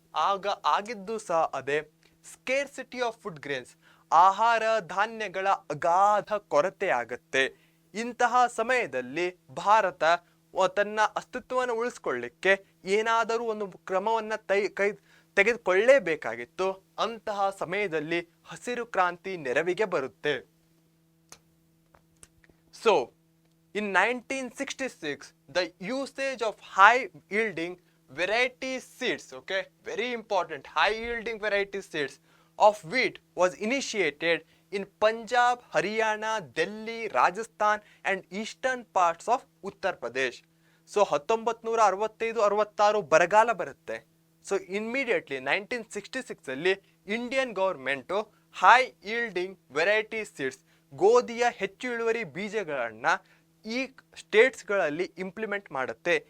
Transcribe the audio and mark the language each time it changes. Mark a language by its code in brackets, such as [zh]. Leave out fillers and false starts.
[kn] ಆಗ ಆಗಿದ್ದು ಸಹ ಅದೇ, [en] scarcity of food grains, [kn] ಆಹಾರ ಧಾನ್ಯಗಳ ಅಗಾಧ ಕೊರತೆ ಆಗತ್ತೆ. ಇಂತಹ ಸಮಯದಲ್ಲಿ ಭಾರತ ತನ್ನ ಅಸ್ತಿತ್ವವನ್ನು ಉಳಿಸ್ಕೊಳ್ಳಿಕ್ಕೆ ಏನಾದರೂ ಒಂದು ಕ್ರಮವನ್ನ ತೆಗೆದುಕೊಳ್ಳೇಬೇಕಾಗಿತ್ತು. ಅಂತಹ ಸಮಯದಲ್ಲಿ ಹಸಿರು ಕ್ರಾಂತಿ ನೆರವಿಗೆ ಬರುತ್ತೆ. [en] So in 1966 the usage of high yielding variety seeds, okay, very important, high yielding variety seeds of wheat was initiated in Punjab, Haryana, Delhi, Rajasthan and eastern parts of Uttar Pradesh. [kn] So 1965-66 ಬರಗಾಲ ಬರುತ್ತೆ. [en] so immediately [kn] 1966 ಅಲ್ಲಿ [en] Indian government high yielding variety seeds, [kn] ಗೋಧಿಯ ಹೆಚ್ಚು ಇಳುವರಿ ಬೀಜಗಳನ್ನ ಈ ಸ್ಟೇಟ್ಸ್ಗಳಲ್ಲಿ implement ಮಾಡುತ್ತೆ.